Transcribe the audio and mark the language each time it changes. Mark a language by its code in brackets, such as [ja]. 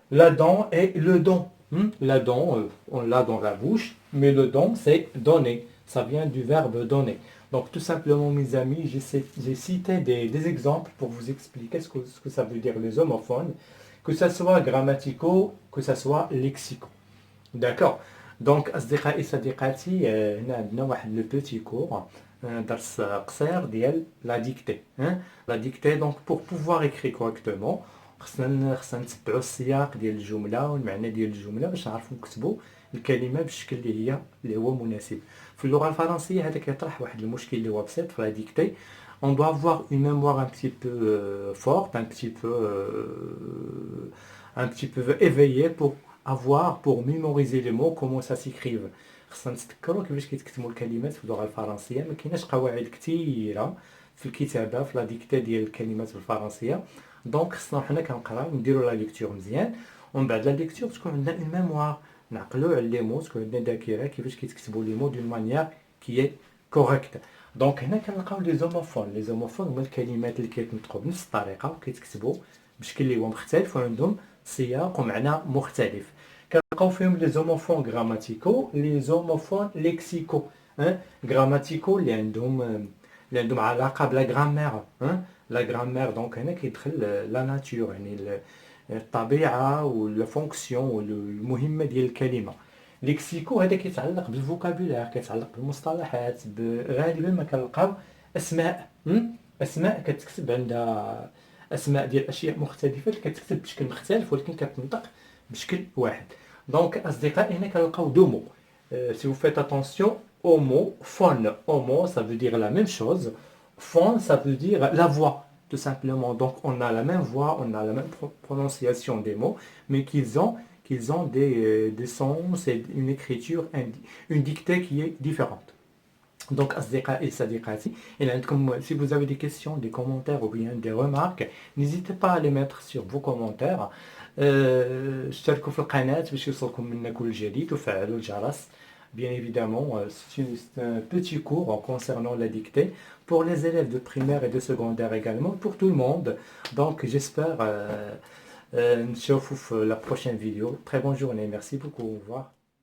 [fr] La dent et le don. La dent, on l'a dans la bouche, mais le don, c'est donner. Ça vient du verbe donner. Donc, tout simplement, mes amis, j'ai cité des exemples pour vous expliquer ce que ça veut dire les homophones, que ce soit grammaticaux, que ce soit lexicaux. D'accord. [ar] Donc, أصدقائي صديقاتي هنا عندنا واحد لو بوتي كور درس قصير ديال لا ديكتي. لا ديكتي دونك بور بوفوار écrire correctement خصنا نتبعوا السياق ديال الجمله والمعنى ديال الجمله باش نعرفوا نكتبوا الكلمه بالشكل اللي هو مناسب. في اللغه الفرنسيه هذا كيطرح واحد المشكل اللي هو بسيط في لا ديكتي. [fr] On doit avoir une mémoire un petit peu forte, un petit peu éveillée pour mémoriser les mots, comment ça s'écrivent. [ar] خصنا نتذكروا كيفاش كيتكتبوا الكلمات في اللغه الفرنسيه. ما كايناش قواعد كثيره في الكتابه في لا ديكتي ديال الكلمات بالفرنسيه. دونك خصنا حنا كنقراو نديروا لا ليكتور مزيان، ومن بعد لا ليكتور تكون عندنا اون ميموار، نعقلوا على لي مو، تكون عندنا ذاكره كيفاش كيتكتبوا لي مو دون مانيير كي اي كوريكت. دونك هنا كنلقاو لي زوموفون هما الكلمات اللي كيتنطقوا بنفس الطريقه وكيتكتبوا بشكل اللي هو مختلف وعندهم سياق ومعنى مختلف. كنلقاو فيهم لي زوموفون غراماتيكو، لي زوموفون ليكسيكو. غراماتيكو اللي عندهم اللي عندهم علاقه بلا غرامير. لا غرامير دونك هنا كيدخل لا ناتور، يعني الطبيعه ولا فونكسيون والمهمه ديال الكلمه. ليكسيكو هذا كيتعلق بالفوكابولير، كيتعلق بالمصطلحات، غالبا ما كنلقاو اسماء. اسماء كتكتب عندها اسماء ديال اشياء مختلفه اللي كتكتب بشكل مختلف ولكن كتنطق بشكل واحد. دونك اصدقائي هنا كنلقاو دو مو. [fr] Si vous faites attention au mot phone. Homo, ça veut dire la même chose. Phone, ça veut dire la voix, tout simplement. Donc, on a la même voix, on a la même prononciation des mots, mais qu'ils ont des sens et une écriture, une dictée qui est différente. Donc, أصدقائي صديقاتي, si vous avez des questions, des commentaires ou bien des remarques, n'hésitez pas à les mettre sur vos commentaires. [ar] اشتركوا في القناة باش يوصلكم منا كل جديد وفعلوا الجرس. [fr] Bien évidemment, c'est un petit cours concernant la dictée pour les élèves de primaire et de secondaire également, pour tout le monde. Donc j'espère نشوفوا في la prochaine vidéo. Très bonne journée, merci beaucoup, au revoir.